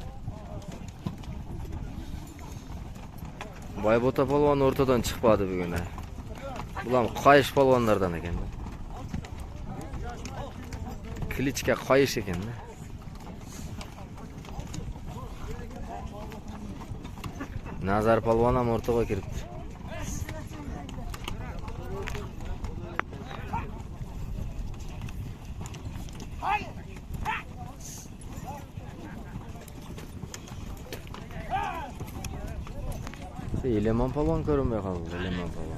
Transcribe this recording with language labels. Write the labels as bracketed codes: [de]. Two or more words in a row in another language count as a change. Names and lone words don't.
[ky] Байбота palvon ортодон чыкпады бүгүн. Булам кайыш palvonlardan экен. Кличка кайыш экен да. Назар palvon ham ортого кирипти. [uz] Eleman palvon ko'rinmay qoldi, Eleman palvon.